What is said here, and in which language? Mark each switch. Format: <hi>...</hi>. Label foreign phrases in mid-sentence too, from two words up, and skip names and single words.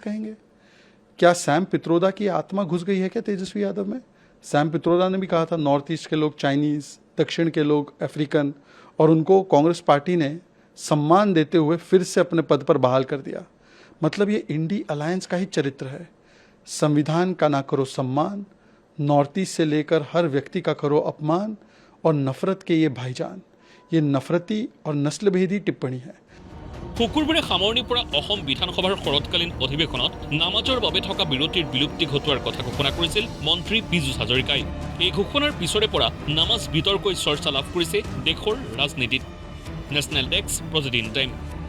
<hi>कहेंगे क्या सैम पित्रोदा की आत्मा घुस गई है क्या तेजस्वी यादव में सैम पित्रोदा ने भी कहा था नॉर्थ ईस्ट के लोग चाइनीज़ दक्षिण के लोग अफ्रीकन और उनको कांग्रेस पार्टी ने सम्मान देते हुए फिर से अपने पद पर बहाल कर दिया मतलब ये इंडी अलायंस का ही चरित्र है संविधान का ना करो सम्मान नॉर्थ ईस्ट से लेकर हर व्यक्ति का करो अपमान और नफरत के ये भाईजान ये नफरती और नस्लभेदी टिप्पणी है</hi> <as>শুকুৰবাৰে সামৰণিৰ পৰা অসম বিধানসভাৰ শৰৎকালীন অধিৱেশনত নামাজৰ বাবে থকা বিৰতিৰ বিলুপ্তি ঘটোৱাৰ কথা ঘোষণা কৰিছিল মন্ত্ৰী পীযুষ হাজৰিকাই এই ঘোষণাৰ পিছৰে পৰা নামাজ বিতৰ্কই চৰ্চা লাভ কৰিছে দেশৰ ৰাজনীতিত</as> <en>National Desk</en> <as>প্ৰতিদিন টাইম</as>